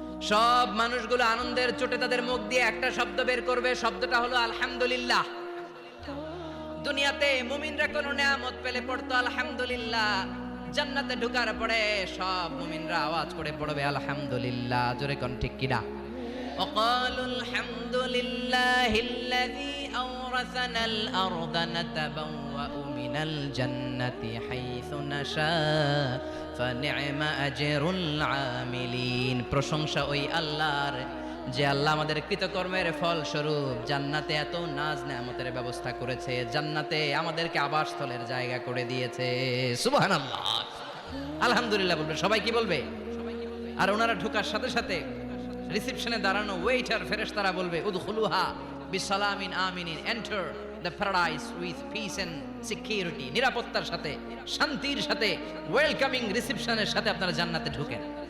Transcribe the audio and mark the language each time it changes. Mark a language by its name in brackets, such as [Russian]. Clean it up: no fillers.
[Bangla] সব মানুষগুলো আনন্দের চোটে তাদের মুখ দিয়ে একটা শব্দ বের করবে, শব্দটা হলো আলহামদুলিল্লাহ। দুনিয়াতে মুমিনরা কোনো নেয়ামত পেলে পড়তো আলহামদুলিল্লাহ, জান্নাতে ঢোকার পরে সব মুমিনরা আওয়াজ করে পড়বে আলহামদুলিল্লাহ। জোরে কোন ঠিক কিনা? [Arabic] وقالوا الحمد لله الذي أورثنا الأرض نتبوأ من الجنة حيث نشاء فنعم أجر العاملين। [Bangla] প্রশংসা ওই আল্লাহর, যে আল্লাহ আমাদের কৃতকর্মের ফল স্বরূপ জান্নাতে এত নাজ নেয়ামতের ব্যবস্থা করেছে, জান্নাতে আমাদেরকে আবাসস্থলের জায়গা করে দিয়েছে। সুবহানাল্লাহ, আলহামদুলিল্লাহ বলবে। সবাই কি বলবে? আর ওনারা ঢোকার সাথে সাথে রিসেপশনে দাঁড়ানো ওয়েটার ফেরেশতারা বলবে [Arabic] উদখুলুহা বিসালামিন আমিনিন, [English] enter the paradise with peace and security, [Bangla] নিরাপত্তার সাথে, শান্তির সাথে, ওয়েলকামিং রিসেপশনের সাথে আপনারা জান্নাতে ঢুকেন।